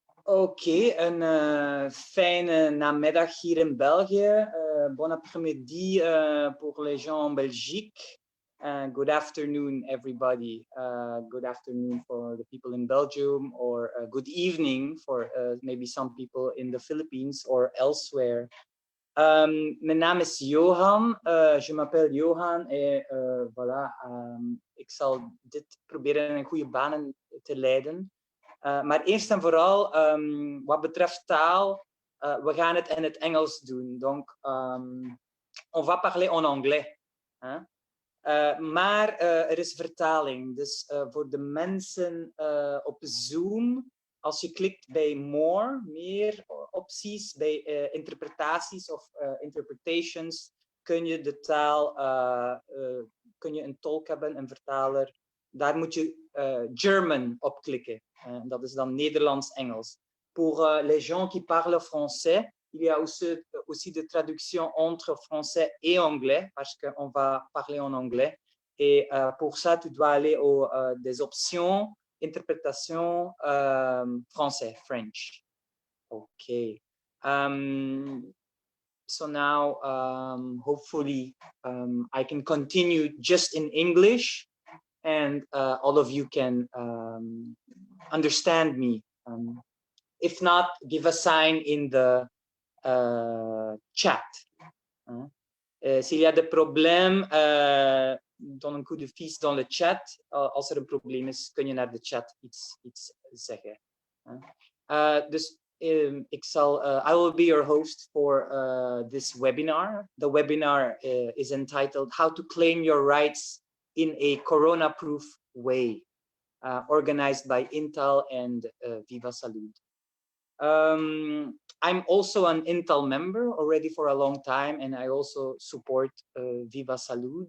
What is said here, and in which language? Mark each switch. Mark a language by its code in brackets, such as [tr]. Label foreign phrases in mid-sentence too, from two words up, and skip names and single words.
[nl] Oké, een fijne namiddag hier in België. [fr] Bon après-midi pour les gens en Belgique. [en] Good afternoon, everybody. Good afternoon for the people in Belgium, or good evening for maybe some people in the Philippines or elsewhere. [nl] Mijn naam is Johan. [fr] Je m'appelle Johan. Et voilà, [nl] ik zal dit proberen in goede banen te leiden. Maar eerst en vooral, wat betreft taal, we gaan het in het Engels doen. [fr] Donc, on va parler en anglais. Hein? [nl] Maar er is vertaling. Dus voor de mensen op Zoom, als je klikt bij more, meer opties, bij interpretaties of interpretations, kun je de taal, kun je een tolk hebben, een vertaler. Daar moet je German op klikken. Dat is dan Nederlands-Engels. [fr] Pour les gens qui parlent français, il y a aussi de traduction entre français et anglais, parce qu'on va parler en anglais. Et pour ça, tu dois aller aux des options, interprétation français, [en] French. Okay. So now, hopefully, I can continue just in English. And all of you can understand me. If not, give a sign in the chat. [fr] S'il y a des problèmes, donne een coup de vies dans le chat. [nl] Als er een probleem is, kun je naar de chat iets zeggen. [en] Dus I will be your host for this webinar. The webinar is entitled How to Claim Your Rights in a Corona-Proof Way, organized by Intel and Viva Salud. I'm also an Intel member already for a long time, and I also support Viva Salud.